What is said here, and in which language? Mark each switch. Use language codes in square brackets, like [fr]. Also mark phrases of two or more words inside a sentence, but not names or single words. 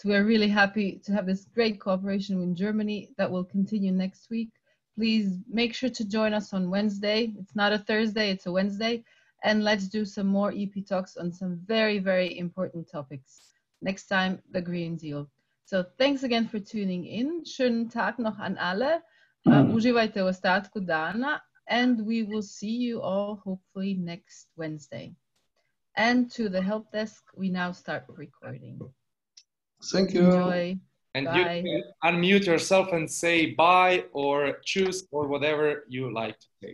[en] We're really happy to have this great cooperation with Germany that will continue next week. Please make sure to join us on Wednesday. It's not a Thursday, it's a Wednesday. And let's do some more EP talks on some very, very important topics. Next time, the Green Deal. So thanks again for tuning in. [de] Schönen Tag noch an alle. [hr] Uživajte u ostatku dana. [en] And we will see you all hopefully next Wednesday. And to the help desk, we now start recording. Thank you. Enjoy. And bye. You can unmute yourself and say bye or choose or whatever you like to say.